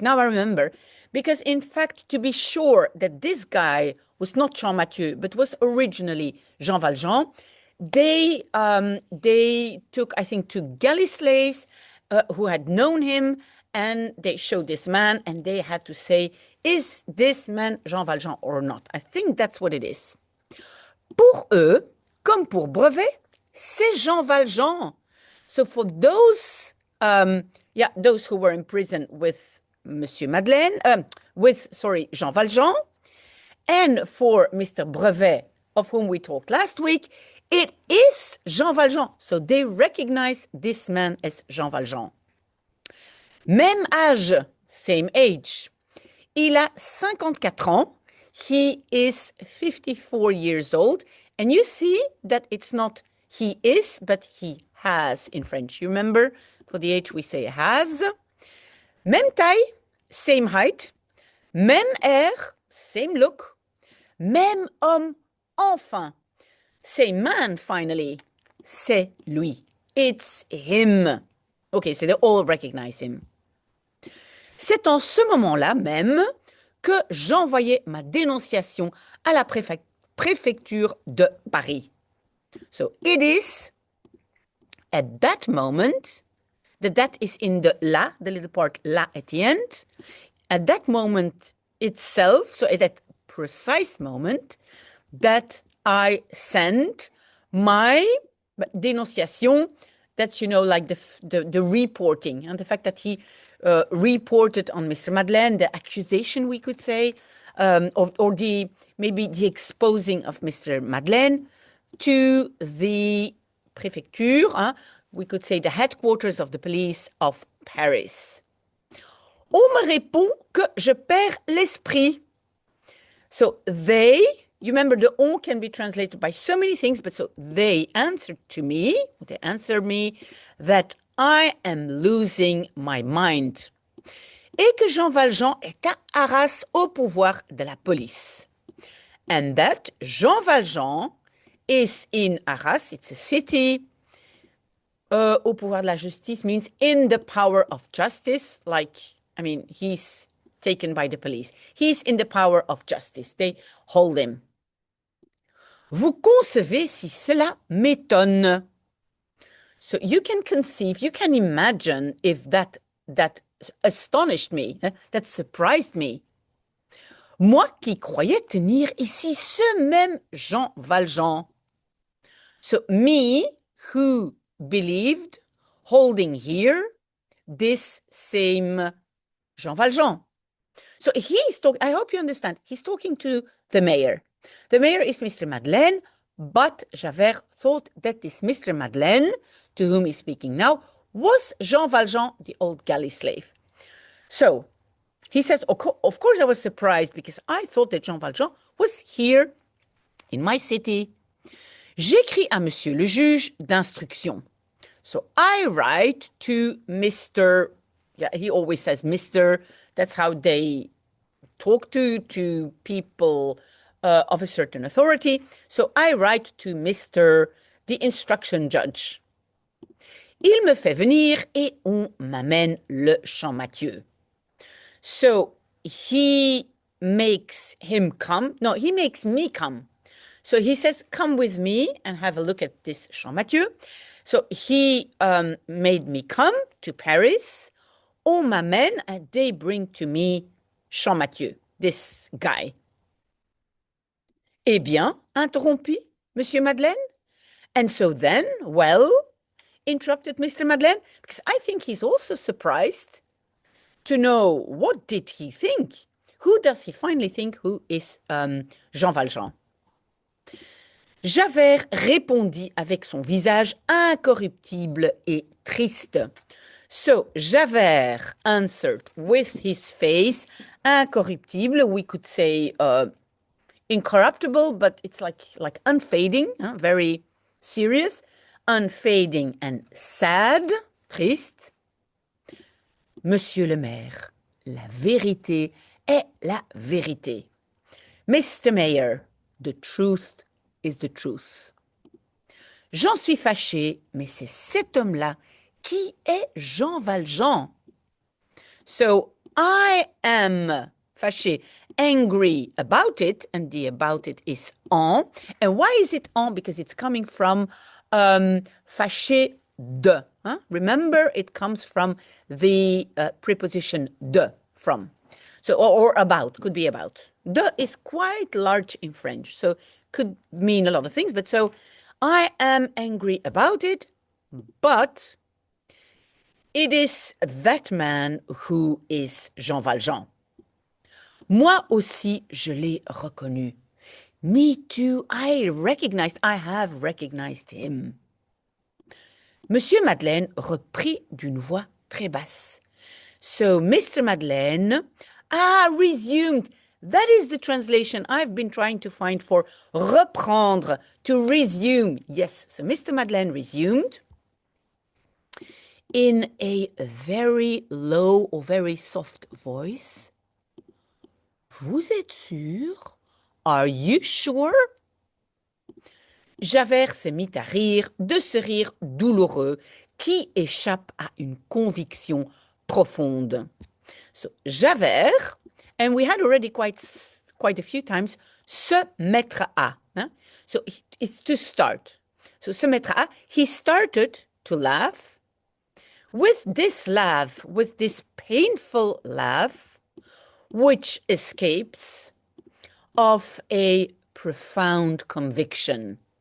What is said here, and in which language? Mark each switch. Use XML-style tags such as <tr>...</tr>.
<en>Now I remember, because in fact, to be sure that this guy was not Champmathieu, but was originally Jean Valjean, they took, I think, two galley slaves who had known him, and they showed this man, and they had to say, is this man Jean Valjean or not? I think that's what it is.</en> <fr>Pour eux, comme pour Brevet, c'est Jean Valjean.</fr> <en>So for those, those who were in prison with Monsieur Madeleine, Jean Valjean, and for Mr. Brevet, of whom we talked last week, it is Jean Valjean. So they recognize this man as Jean Valjean.</en> <fr>Même âge,</fr> <en>same age.</en> <fr>Il a 54 ans.</fr> <en>He is 54 years old. And you see that it's not he is, but he has in French. You remember, for the age we say has.</en> <fr>Même taille,</fr> <en>same height.</en> <fr>Même air,</fr> <en>same look.</en> <fr>Même homme, enfin.</fr> <en>Same man, finally.</en> <fr>C'est lui.</fr> <en>It's him. Okay, so they all recognize him.</en> <fr>C'est en ce moment-là même que j'envoyais ma dénonciation à la préfecture de Paris.</fr> <en>So it is at that moment, that is in the la, the little part la at the end, at that moment itself, so at that precise moment, that I sent my dénonciation, that's, you know, like the reporting, and the fact that he reported on Mr. Madeleine, the accusation, we could say, or maybe the exposing of Mr. Madeleine to the préfecture, we could say the headquarters of the police of Paris.</en> <fr>On me répond que je perds l'esprit.</fr> <en>So they, you remember the on can be translated by so many things, but so they answered me that I am losing my mind.</en> <fr>Et que Jean Valjean est à Arras au pouvoir de la police.</fr> <en>And that Jean Valjean is in Arras, it's a city.</en> <fr>Au pouvoir de la justice</fr> <en>means in the power of justice, like, I mean, he's taken by the police. He's in the power of justice. They hold him.</en> <fr>Vous concevez si cela m'étonne.</fr> <en>So you can conceive, you can imagine if that astonished me, that surprised me.</en> <fr>Moi qui croyais tenir ici ce même Jean Valjean.</fr> <en>So me who believed holding here this same Jean Valjean. So he's talking, I hope you understand, he's talking to the mayor. The mayor is Mr. Madeleine, but Javert thought that this Mr. Madeleine, to whom he's speaking now, was Jean Valjean, the old galley slave. So he says, of course I was surprised because I thought that Jean Valjean was here in my city.</en> <fr>J'écris à monsieur le juge d'instruction.</fr> <en>So I write to Mr. He always says Mr. That's how they talk to people of a certain authority. So I write to Mr. the instruction judge.</en> <fr>Il me fait venir et on m'amène le Champmathieu.</fr> <en>So he makes him come. No, he makes me come. So he says, come with me and have a look at this Champmathieu. So he made me come to Paris.</en> <fr>on m'amène,</fr> <en>and they bring to me Champmathieu, this guy.</en> <fr>Eh bien, interrompit Monsieur Madeleine.</fr> <en>And so then, well, interrupted Mr. Madeleine, because I think he's also surprised to know what did he think. Who does he finally think who is Jean Valjean?</en> <fr>Javert répondit avec son visage incorruptible et triste.</fr> <en>So Javert answered with his face incorruptible. We could say incorruptible, but it's like unfading, very serious, unfading and sad, triste.</en> <fr>Monsieur le maire, la vérité est la vérité.</fr> <en>Mr. Mayor, the truth is the truth.</en> <fr>J'en suis fâché, mais c'est cet homme-là qui est Jean Valjean.</fr> <en>So I am fâché, angry about it, and the about it is en. And why is it en? Because it's coming from fâché de. Huh? Remember, it comes from the preposition de, from. So, or about, could be about. De is quite large in French, so could mean a lot of things. But so, I am angry about it, but it is that man who is Jean Valjean.</en> <fr>Moi aussi, je l'ai reconnu.</fr> <en>Me too, I have recognized him.</en> <fr>Monsieur Madeleine reprit d'une voix très basse.</fr> <en>So Mr. Madeleine resumed. That is the translation I've been trying to find for reprendre, to resume. Yes, so Mr. Madeleine resumed in a very low or very soft voice.</en> <fr>Vous êtes sûr?</fr> <en>Are you sure?</en> <fr>Javert se mit à rire, de ce rire douloureux qui échappe à une conviction profonde.</fr> <en>So, Javert, and we had already quite a few times, se mettre à. Hein? So, it's to start. So, se mettre à, he started to laugh. With this laugh, with this painful laugh, which escapes of a profound conviction.</en>